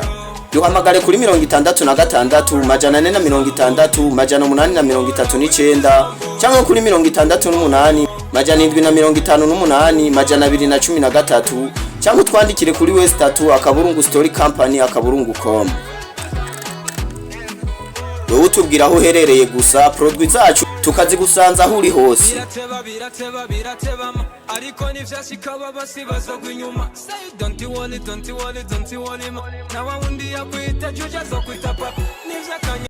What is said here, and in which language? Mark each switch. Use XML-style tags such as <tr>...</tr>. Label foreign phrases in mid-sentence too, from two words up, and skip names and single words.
<rn>Duhamagare kuri 66 majana 460 majana 839 cyangwa kuri 68 majana 758 majana 213 cyangwa twandikire kuri Wese @storycompany.com. Wowe utubwira aho uherereye gusa, produit zacu tukazigusanza aho uri hose. Ariko nivyashikaba basibazogwa inyuma.</rn> <en>Don't you want it, don't you want it, don't you want it.</en> <rn>Nawa wundi yakwita juja zo kwita papa.</rn>